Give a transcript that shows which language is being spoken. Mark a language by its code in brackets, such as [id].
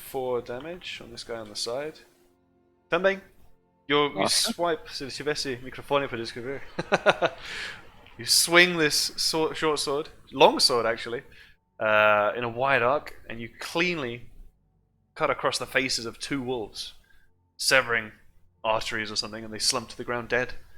[en] 4 damage on this guy on the side. [pt] Também. [en] You [pt] Nossa. [en] swipe, [pt] se ele tivesse microfone para descrever. [en] You swing this short sword, long sword actually, in a wide arc, and you cleanly cut across the faces of 2 wolves, severing arteries or something, and they slump to the ground dead.